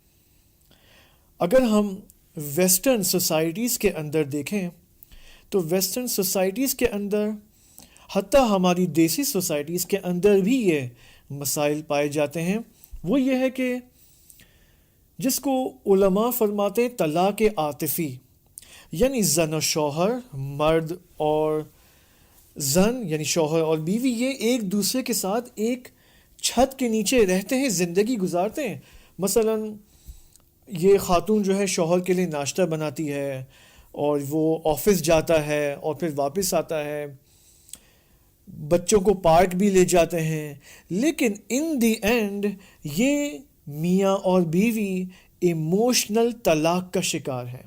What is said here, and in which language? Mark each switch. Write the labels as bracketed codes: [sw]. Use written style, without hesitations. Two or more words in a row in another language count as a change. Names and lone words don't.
[ur] اگر ہم [en] western societies [ur] کے اندر دیکھیں تو [en] western societies [ur] کے اندر، حتیٰ ہماری دیسی سوسائٹیز کے اندر بھی یہ مسائل پائے جاتے ہیں۔ وہ یہ ہے کہ جس کو علماء فرماتے ہیں طلاق عاطفی، یعنی زن و شوہر، مرد اور زن یعنی شوہر اور بیوی، یہ ایک دوسرے کے ساتھ ایک چھت کے نیچے رہتے ہیں، زندگی گزارتے ہیں۔ مثلا یہ خاتون جو ہے شوہر کے لیے ناشتہ بناتی ہے، اور وہ آفس جاتا ہے اور پھر واپس آتا ہے، بچوں کو پارک بھی لے جاتے ہیں، لیکن [en] in the end [ur] یہ میاں اور بیوی ایموشنل طلاق کا شکار ہیں۔